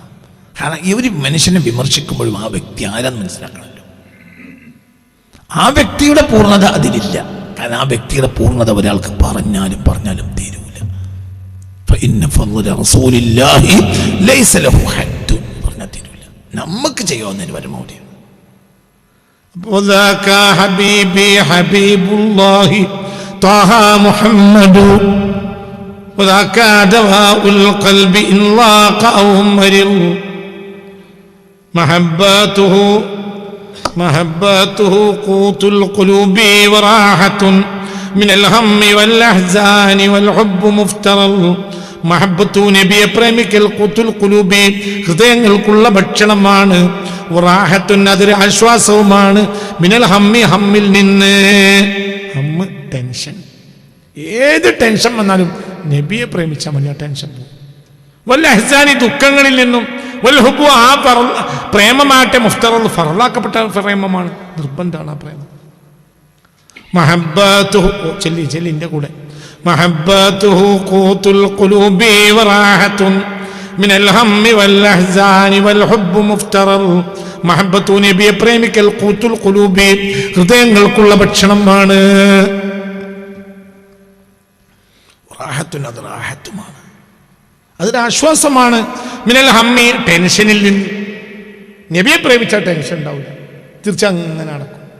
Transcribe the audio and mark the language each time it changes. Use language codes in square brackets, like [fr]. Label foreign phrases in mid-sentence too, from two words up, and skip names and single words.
[ml] കാരണം ഈ ഒരു മനുഷ്യനെ വിമർശിക്കുമ്പോഴും ആ വ്യക്തി ആരാന്ന് മനസ്സിലാക്കണമല്ലോ. ആ വ്യക്തിയുടെ പൂർണ്ണത അതിലില്ല. കാരണം ആ വ്യക്തിയുടെ പൂർണ്ണത ഒരാൾക്ക് പറഞ്ഞാലും തീരൂല. പറഞ്ഞാൽ തീരൂല. നമുക്ക് ചെയ്യാവുന്നതിന് പരമാവധിയാണ്. [ar] وذاك حبيبي حبيب الله طه محمد وذاك دواء القلب إن ضاق أو مرض محبته قوت القلوب وراحة من الهم والأحزان والحب مفترض [ml] മഹബ്ബത്തു നബിയെ പ്രേമിക്കൽ [ar] قوت القلوب [ml] ഹൃദയങ്ങൾക്കുള്ള ഭക്ഷണമാണ്, വറാഹത്തുൻ അതൊരു ആശ്വാസവുമാണ്, [ar] من الهم [ml] ഹമ്മിൽ നിന്ന്. ഹമ്മ് ടെൻഷൻ, ഏത് ടെൻഷൻ വന്നാലും നബിയെ പ്രേമിച്ചാൽ മതി, ആ ടെൻഷൻ പോകും. [ar] والأحزان [ml] ദുഃഖങ്ങളിൽ നിന്നും, [ar] والحب [ml] ആ പ്രേമമാട്ടെ മുഫ്തറദ് ഫറലാക്കപ്പെട്ട പ്രേമമാണ്, നിർബന്ധമാണ് ആ പ്രേമം. മഹബ്ബത്തുഹു ചെല്ലിൻ്റെ കൂടെ [ar] محبته قوت القلوب وراحة من الهم والأحزان والحب مفترض محبته [ml] നബിയെ പ്രേമിക്കൽ [ar] قوت القلوب [ml] ഹൃദയങ്ങൾക്കുള്ള ഭക്ഷണമാണ്, റാഹത്തുൻ അത് റാഹത്തുമാണ്, അതൊരു ആശ്വാസമാണ്. [ar] من الهم [ml] ടെൻഷനിൽ നിന്ന്. നബിയെ പ്രേമിച്ചാൽ ടെൻഷൻ ഉണ്ടാവില്ല, തീർച്ചയായും അങ്ങനെ നടക്കും.